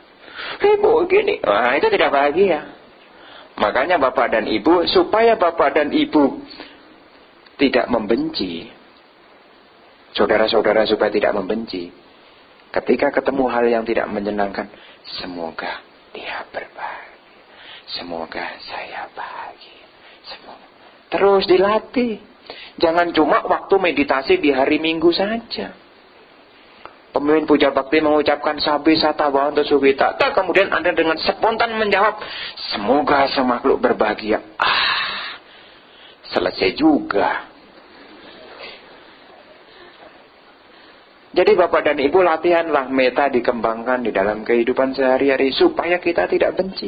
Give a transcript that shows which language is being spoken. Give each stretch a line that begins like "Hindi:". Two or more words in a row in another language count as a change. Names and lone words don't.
Indonesian: Ibu gini, wah itu tidak bahagia. Makanya Bapak dan Ibu, supaya Bapak dan Ibu tidak membenci, saudara-saudara supaya tidak membenci, ketika ketemu hal yang tidak menyenangkan, semoga dia berbahagia, semoga saya bahagia, semoga. Terus dilatih. Jangan cuma waktu meditasi di hari Minggu saja. Pemimpin puja bakti mengucapkan
Pali: sabi sata bhavantu sukhita,
Indonesian: kemudian Anda dengan spontan menjawab, semoga semakhluk berbahagia. Selesai juga. Jadi Bapak dan Ibu, latihanlah meta dikembangkan di dalam kehidupan sehari-hari supaya kita tidak benci.